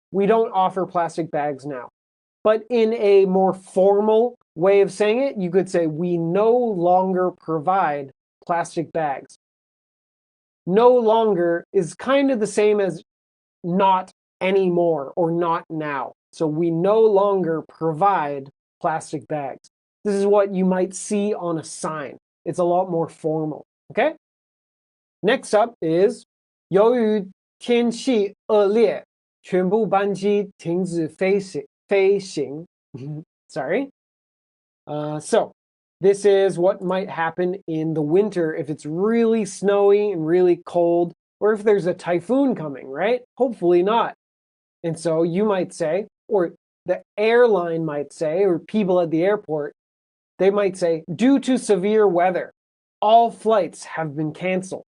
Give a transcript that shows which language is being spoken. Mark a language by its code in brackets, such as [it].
[en] We don't offer plastic bags now. But in a more formal way of saying it, you could say we no longer provide plastic bags. No longer is kind of the same as not anymore or not now. So we no longer provide plastic bags. This is what you might see on a sign. It's a lot more formal. Okay? Next up is [zh] 由于天气恶劣，全部班机停止飞行. [en] Sorry. So this is what might happen in the winter if it's really snowy and really cold, or if there's a typhoon coming, right? Hopefully not. And so you might say, or the airline might say, or people at the airport, they might say, due to severe weather, all flights have been canceled.